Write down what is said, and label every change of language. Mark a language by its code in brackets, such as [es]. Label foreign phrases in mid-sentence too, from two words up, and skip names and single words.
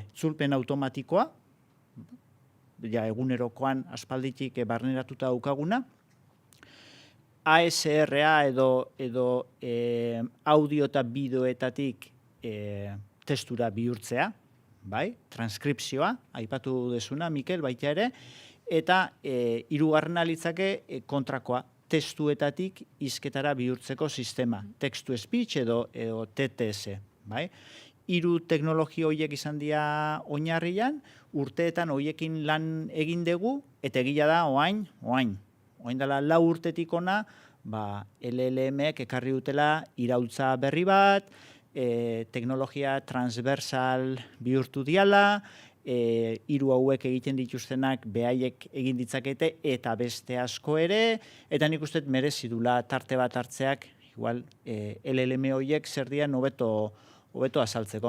[eu] Itzulpen automatikoa, egunerokoan aspalditik barneratuta daukaguna, ASRA edo audio eta bideoetatik testura bihurtzea, bai, transkripzioa, aipatu dezuna, Mikel, baita ere, eta 3. litzake kontrakoa, testuetatik hizketara bihurtzeko sistema, [en] text-to-speech [eu] edo TTS, bai? 3 teknologia horiek izan dira oinarrian, urteetan horiekin lan egin dugu, eta egia da, oain dela 4 urtetik ona, LLM-ek ekarri dutela iraultza berri bat, teknologia transversal bihurtu diala, 3 hauek egiten dituztenak behaiek egin ditzakete eta beste asko ere, eta nik uste merezi dula tarte bat hartzeak, igual LLM horiek zer dian hobeto azaltzeko.